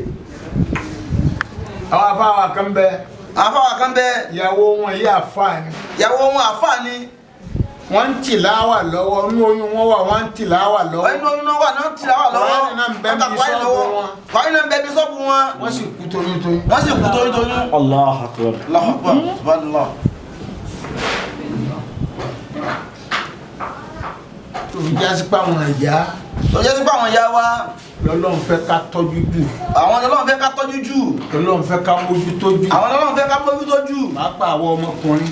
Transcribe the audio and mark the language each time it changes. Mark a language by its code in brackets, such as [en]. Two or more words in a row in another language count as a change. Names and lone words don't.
[yo] àwọn afáwà kan bẹ. ìyàwó wọn yìí àfáà ni. wọ́n ń tìláwà lọ́wọ́ inú oyún wọn wà wọ́n ń tìláwà lọ́wọ́. inú oyún náà wà náà tìláwà lọ́wọ́. wọ́n náà ń bẹ́ bí sọ́ọ̀bù wọn. wọ́n sì kú toyúntoyún. [ar] الله أكبر. الله أكبر. سبحان الله. [yo] tó fi jásí pé àwọn ìyá wa lọ́lọ́run fẹ́ ká tọ́jú jù. àwọn lọ́lọ́run fẹ́ ká tọ́jú jù. lọ́lọ́run fẹ́ ká mójútó jù. àwọn lọ́lọ́run fẹ́ ká mójútó jù. pàápàá àwọn ọmọkùnrin.